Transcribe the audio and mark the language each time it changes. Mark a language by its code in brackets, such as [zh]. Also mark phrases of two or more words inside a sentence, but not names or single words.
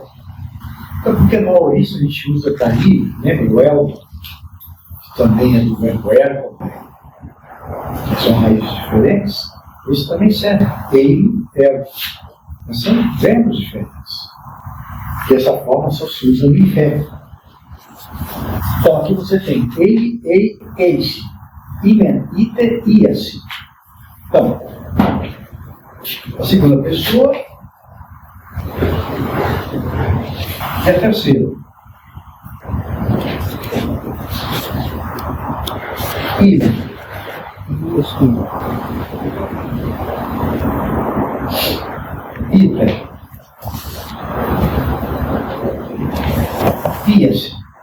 [pt] Então, porque no aorista a gente usa para ir, lembra o eldo, que também é do verbo ergo, que são raízes diferentes, isso também serve. Ele, ergo. Mas são verbos diferentes. Dessa forma só se usa no inférito. Então aqui você tem ele, [el] εἶ, εἶς, ἴμεν, ἴτε, ἴασι. [pt] Então, a segunda pessoa é a terceira. [el] ἴμεν, ἴτε, ἴασι.